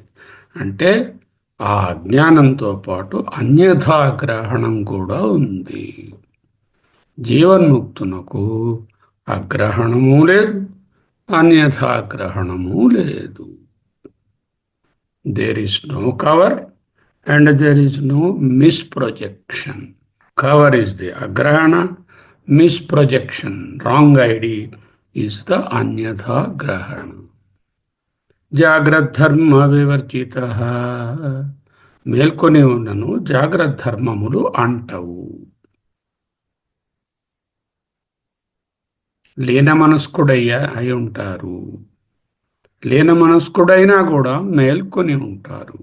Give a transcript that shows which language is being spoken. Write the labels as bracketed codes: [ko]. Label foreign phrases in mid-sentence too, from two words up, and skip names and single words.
[te] అంటే ఆ అజ్ఞానంతో పాటు అన్యథాగ్రహణం కూడా ఉంది. జీవన్ముక్తునకు అగ్రహణము లేదు, అన్యథాగ్రహణము లేదు. [en] there is no cover and there is no misprojection. Cover is the agrahana, misprojection, wrong idea is the [sa] अन्यथा ग्रहण. జాగ్రద్ధర్మ వివర్జిత. [te] మేల్కొని ఉన్నను జాగ్రద్ధర్మములు అంటవు. లీన మనస్కుడయ్యా అయి ఉంటారు. లీన మనస్కుడైనా కూడా మేల్కొని ఉంటారు.